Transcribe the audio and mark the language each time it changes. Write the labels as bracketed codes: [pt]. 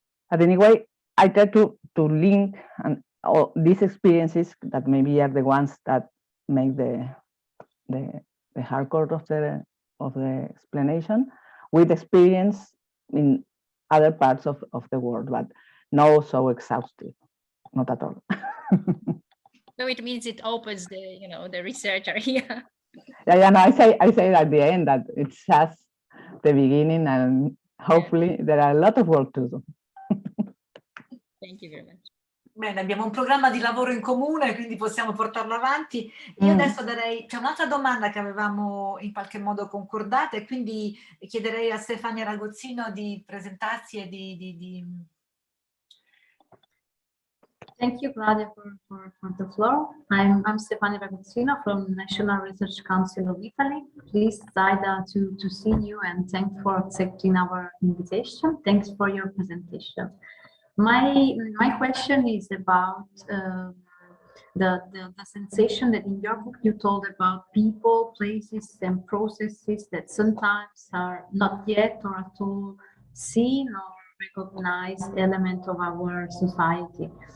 [en] But anyway, I try to link and all these experiences that maybe are the ones that make the hardcore of the explanation, with experience in other parts of the world, but not so exhaustive, not at all. So it means it opens the research area. Yeah, no, I say at the end that it's just the beginning, and hopefully there are a lot of work to do. Thank you very much. [it] Bene, abbiamo un programma di lavoro in comune, quindi possiamo portarlo avanti. Io adesso c'è un'altra domanda che avevamo in qualche modo concordata, e quindi chiederei a Stefania Ragozzino di presentarsi e di... [en] Thank you, Claudia, for the floor. I'm Stefania Raguzzino from National Research Council of Italy. Pleased, Zaida, to see you, and thanks for accepting our invitation. Thanks for your presentation. My question is about the sensation that in your book you told about people, places, and processes that sometimes are not yet or at all seen or recognized element of our society.